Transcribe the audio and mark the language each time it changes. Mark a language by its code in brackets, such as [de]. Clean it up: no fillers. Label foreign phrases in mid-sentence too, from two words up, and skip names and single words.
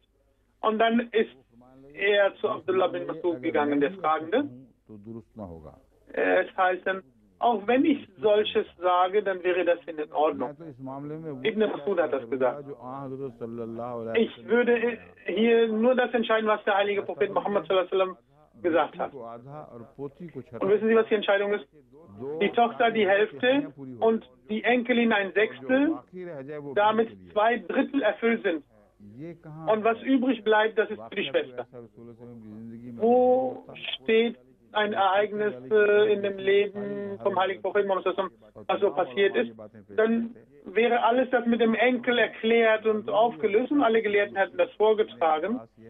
[de] Und dann ist er zu Abdullah bin Masud gegangen, der Fragende. Es heißt dann, auch wenn ich solches sage, dann wäre das in Ordnung. Ibn Masud hat das gesagt. Ich würde hier nur das entscheiden, was der heilige Prophet Muhammad [ar] صلى الله عليه وسلم [de] gesagt hat. Und wissen Sie, was die Entscheidung ist? Die Tochter die Hälfte und die Enkelin ein Sechstel, damit 2/3 erfüllt sind. Und was übrig bleibt, das ist für die Schwester. Wo steht ein Ereignis in dem Leben vom heiligen Propheten, was so passiert ist, dann wäre alles das mit dem Enkel erklärt und aufgelöst und alle Gelehrten hätten das vorgetragen.